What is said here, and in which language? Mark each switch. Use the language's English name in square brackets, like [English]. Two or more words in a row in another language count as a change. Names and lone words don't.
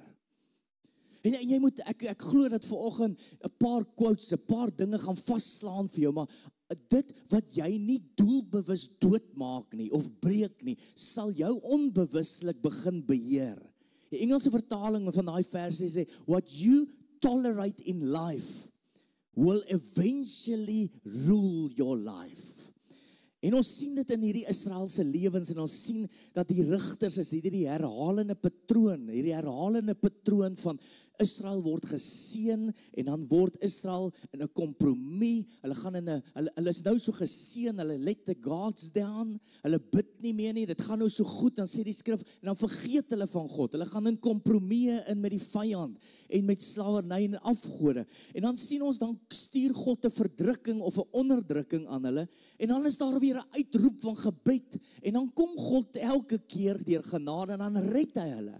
[Afrikaans] En jy moet, ek glo dat vanoggend 'n paar quotes, 'n paar dinge gaan vasslaan vir jou, maar dit wat jy nie doelbewus doodmaak nie, of breek nie, sal jou onbewustelik begin beheer. Die Engelse vertaling van daai versie sê, [English] what you tolerate in life will eventually rule your life. [Afrikaans] En ons sien dit in hierdie Israelse lewens, en ons sien dat die rigters is hierdie herhalende patroon van Israel word geseën, en dan word Israel in 'n kompromie, hulle is nou so geseën, hulle [English] let the gods down, [Afrikaans] hulle bid nie meer nie, dit gaan nou so goed, dan sê die skrif, en dan vergeet hulle van God, hulle gaan in kompromieë in met die vyand, en met slawerny en afgode, en dan sien ons, dan stuur God 'n verdrukking of 'n onderdrukking aan hulle, en dan is daar weer 'n uitroep van gebed, en dan kom God elke keer deur genade, en dan red hy hulle.